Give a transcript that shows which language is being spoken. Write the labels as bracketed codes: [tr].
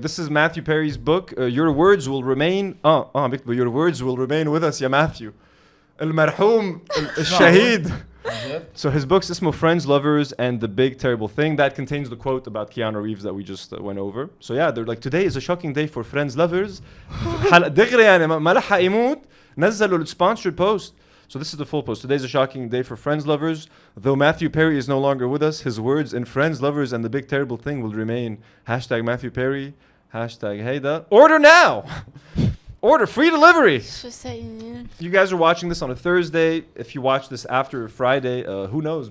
[en] This is Matthew Perry's book. Your words will remain. Your words will remain with us, ya Matthew. [ar] المرحوم الشهيد. [en] So his book's [ar] اسمه [en] Friends, Lovers, and the Big Terrible Thing. That contains the quote about Keanu Reeves that we just went over. So yeah, they're like, today is a shocking day for Friends, Lovers. [ar] دغري يعني ما لحق يموت نزلوا [en] the sponsored post. So this is the full post. Today's a shocking day for Friends, Lovers. Though Matthew Perry is no longer with us, his words in Friends, Lovers, and the Big Terrible Thing will remain. Hashtag Matthew Perry. Hashtag Heyda. Order now! Order free delivery. [ar] شو سايقين؟ [en] You guys are watching this on a Thursday. If you watch this after Friday, who knows?